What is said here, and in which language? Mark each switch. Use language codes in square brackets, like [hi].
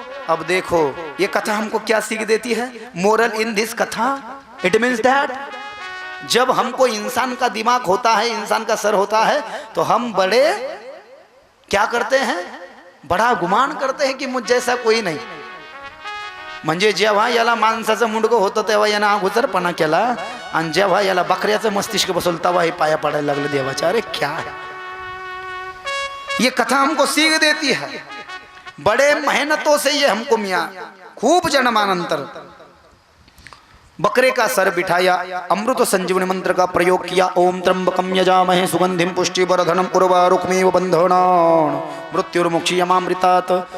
[hi] अब देखो ये कथा हमको क्या सीख देती है? [en] moral in this katha, it means that [hi] जब हमको इंसान का दिमाग होता है, इंसान का सर होता है, तो हम बड़े क्या करते हैं? बड़ा गुमान करते हैं कि मुझ जैसा कोई नाही. [mr] म्हणजे जेव्हा याला माणसाचं मुंडकं होतं तेव्हा यानं अगोदरपणा केला आणि जेव्हा याला बकऱ्याचं मस्तिष्क बसवलं तेव्हा हे पाया पडायला लागले देवाच्या. [hi] अरे क्या है ये कथा हमको सीख देती है. बड़े मेहनतों से ये हमको मिया खूब जन्मानंतर बकरे का सर बिठाया, अमृत संजीवनी मंत्र का प्रयोग किया. [sa] ओम त्र्यंबकं यजामहे सुगंधिं पुष्टिवर्धनम् उर्वारुकमेव बंधनान् मृत्युर्मुक्षीयमामृतात्.